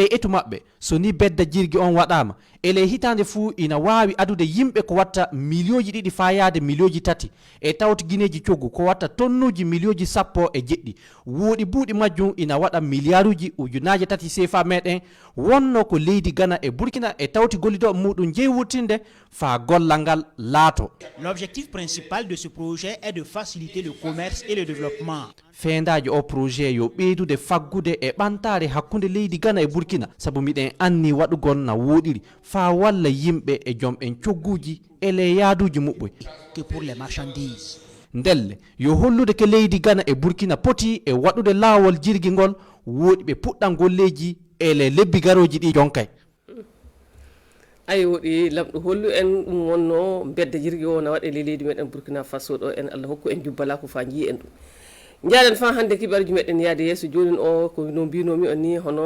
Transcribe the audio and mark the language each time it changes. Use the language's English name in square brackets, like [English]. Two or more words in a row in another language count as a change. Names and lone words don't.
[Fula] etu maɓɓe so ni bedda jirgi on waɗama ele hitande fuu ina wawi adude yimɓe ko watta milioji ɗiɗi fa yaade milioji tati e tawti guineji coggu ko watta tonnuji milioji sappo e jeɗɗi wuuɗi buuɗi majjum ina waɗa milliarduji ujunaje tati CFA meɗen wonno ko leydi Ghana e Burkina e tawti gollido muɗum jeeyi wurtinde fa gollal ngal laato. [French] L'objectif principal de ce projet est de faciliter le commerce et le développement. [Fula] feendaji o projet yo ɓeydude faggude e ɓantare hakkunde leydi Ghana e Burkina sabu miɗen anni waɗugol na woɗiri fa walla yimɓe e jomɓen cogguji e le yaaduji muɓɓoy [French] que pour les marchandises. [Fula] ndelle yo hollude ke leydi Ghana e Burkina poti e waɗude laawol jirgi ngol woɗi ɓe puɗɗan golleji e le lebbi garoji ɗi jonkay ay woɗi lamɗo hollu en ɗum wonno bedda jirgi o na waɗe le leydi meɗen Burkina Faso ɗo en Allah hokku en jubbala ko fa ji en ɗum jaɗen fa hande kibaruji meɗen yaade yeeso joni o ko no mbinomi on ni hono